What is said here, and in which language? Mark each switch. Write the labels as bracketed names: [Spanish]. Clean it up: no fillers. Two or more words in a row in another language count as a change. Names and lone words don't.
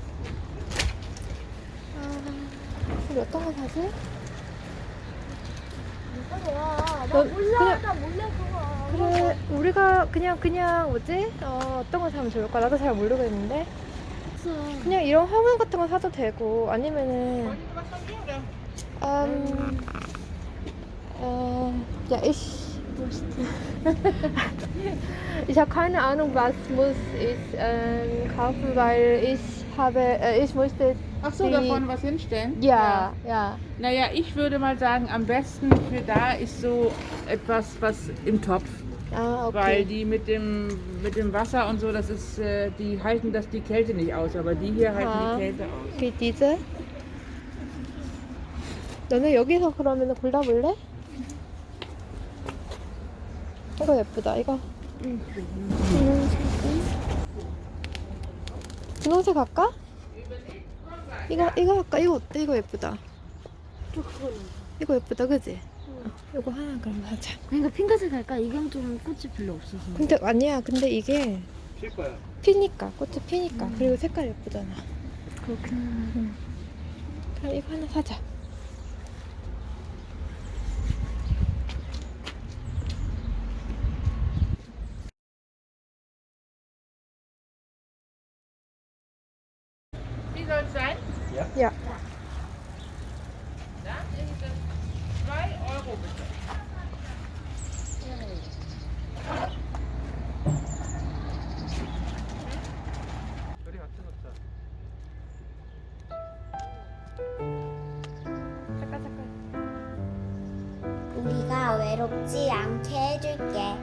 [Korean] 우리 어떤 거 사지? 나 몰라. 나 몰라 그거. 그래, 우리가 그냥 뭐지? 어떤 거 사면 좋을까? 나도 잘 모르겠는데. 그냥 이런 화분 같은 거 사도 되고, 아니면은 [German] Ja, ich habe keine Ahnung, was muss ich kaufen, weil ich möchte Ach so, die, da vorne was hinstellen? ja, ja. Naja, ich würde mal sagen, am besten für da ist so etwas, was im Topf. Ah, Weil okay. die mit dem Wasser und so, das ist, die halten die Kälte nicht aus, aber die hier halten [Korean] 아, [German] die Kälte aus. [Korean] 그 디제? 너는 여기서 그러면 골라볼래? 이거 예쁘다. 이거 분홍색 할까? 이거 할까? 이거 어때? 이거 예쁘다. 이거 예쁘다, 그지? 이거 하나 그럼 하자. 그러니까 핑크색 할까? 이건 좀 꽃이 별로 없어서. 근데 아니야. 근데 이게 필 거야. 피니까 꽃이 피니까 그리고 색깔 예쁘잖아. 그렇긴 그럼 이거 하나 사자. [German] Wie soll es sein? Ja. Dann ist es 2 Euro bitte. [Korean] 별이 같이 넣자. 우리가 외롭지 않게 해줄게.